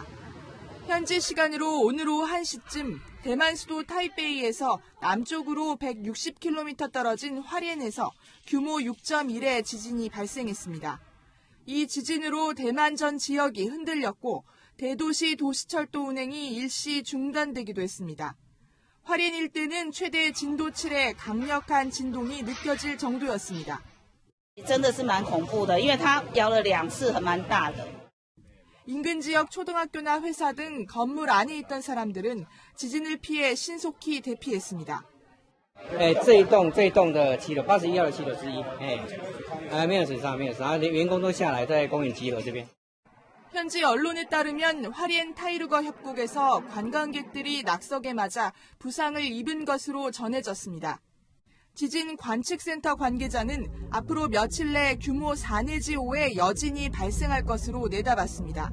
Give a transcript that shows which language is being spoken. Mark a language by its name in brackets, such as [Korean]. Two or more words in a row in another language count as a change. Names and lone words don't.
[Korean] 현지 시간으로 오늘 오후 1시쯤 대만 수도 타이베이에서 남쪽으로 160km 떨어진 화롄에서 규모 6.1의 지진이 발생했습니다. 이 지진으로 대만 전 지역이 흔들렸고 대도시 도시철도 운행이 일시 중단되기도 했습니다. 화롄 일대는 최대 진도 7의 강력한 진동이 느껴질 정도였습니다. [Chinese] 真的是蛮恐怖的，因为它摇了2次，蛮大的。 [Korean] 인근 지역 초등학교나 회사 등 건물 안에 있던 사람들은 지진을 피해 신속히 대피했습니다. [Chinese] 这一栋的7楼，81号的7楼之一，没有损伤，连员工都下来在公园集合这边。 [Korean] 현지 언론에 따르면 화롄 타이루거 협곡에서 관광객들이 낙석에 맞아 부상을 입은 것으로 전해졌습니다. 지진 관측센터 관계자는 앞으로 며칠 내 규모 4 내지 5의 여진이 발생할 것으로 내다봤습니다.